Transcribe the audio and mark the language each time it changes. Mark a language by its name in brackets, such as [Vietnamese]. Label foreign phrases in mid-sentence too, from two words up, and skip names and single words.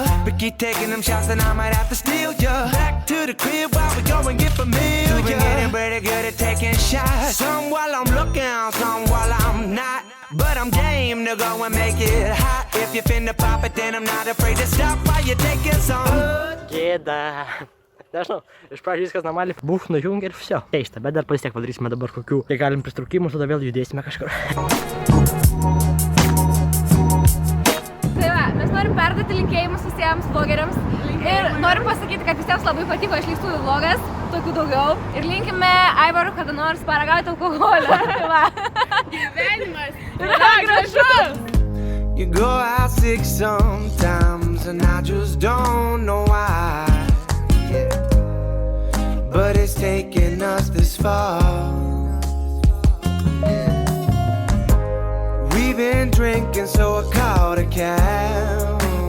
[English] But keep taking them shots and I might have to steal ya. Back to the crib while we go and get familiar. You've been getting pretty good at taking shots. Some while I'm looking, some while I'm not. But I'm game to go and make it hot. If you finna pop it, then I'm not afraid to stop while you're taking some. [Lithuanian] Gėda. Nežinau, iš pradžių viskas normaliai, nujungia ir viso. Keista, bet dar vis tiek padarysime dabar kokių. Tai galim pristraukimus, tada vėl judėsime kažkur. Tai va, mes norim perduoti linkėjimus visiems vlogeriams. Ir norim pasakyti, kad visiems labai patiko išleistųjų vlogas, tokių daugiau. Ir linkime Aivarui kada nors paragauti alkoholio. Gyvenimas yra gražus! [English] You go out sick sometimes and I just don't know why. Yeah. But it's taken us this far. Yeah. We've been drinking, so I called a cab.